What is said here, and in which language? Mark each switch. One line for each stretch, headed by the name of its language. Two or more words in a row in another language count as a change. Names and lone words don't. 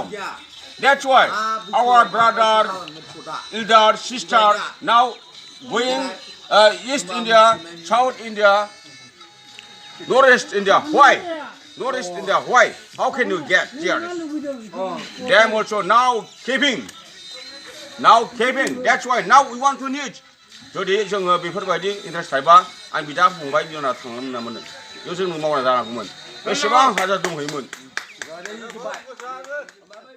English: That's why our brother, elder, sister now going East India, South India, Northeast India. Why? Northeast India. Why? How can you get here? Them also now keeping. That's why now we want to need.
Bodo: जुदि जोङो बेफोरबायदि इन्टारेस्ट थायोबा आं बिदा फंबाय बिनाव थांनो मोनामोन बेयाव जों मावना जानांगौमोन बेसेबां हाजार दंहैयोमोन